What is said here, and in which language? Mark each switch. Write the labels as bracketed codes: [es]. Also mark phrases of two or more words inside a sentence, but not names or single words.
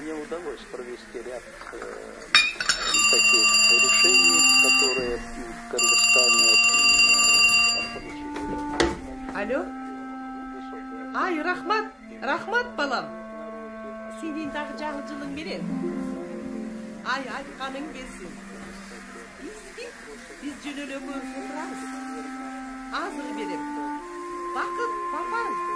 [ru] удалось провести ряд таких решений, которые в Кыргызстане получили. [ky] Алло? Ай, рахмат балам. Сенин дагы жаңы жылың менен. Ай, айтканың келсин. Биз жөнөлөмө турабыз. Азыр берем. Бакыт, папаң.